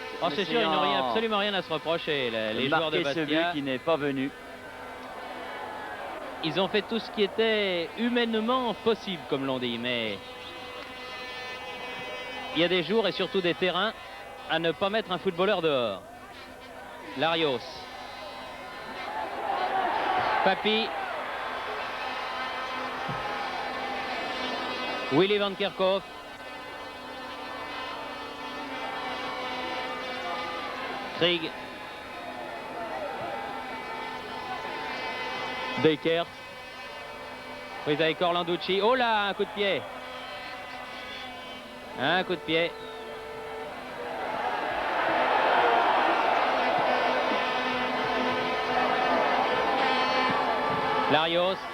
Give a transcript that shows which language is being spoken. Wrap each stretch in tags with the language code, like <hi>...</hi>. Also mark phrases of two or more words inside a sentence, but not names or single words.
<fr>Oh, c'est sûr, ils n'ont absolument rien à se reprocher, les joueurs de Bastia. Ce but qui n'est pas venu. Ils ont fait tout ce qui était humainement possible, comme l'on dit, mais il y a des jours et surtout des terrains à ne pas mettre un footballeur dehors. Larios. Papi. Willy Van Kerkhoff. Krieg. Dekers. Prise avec Orlanducci. Oh là, un coup de pied. Un coup de pied. Larios.</fr>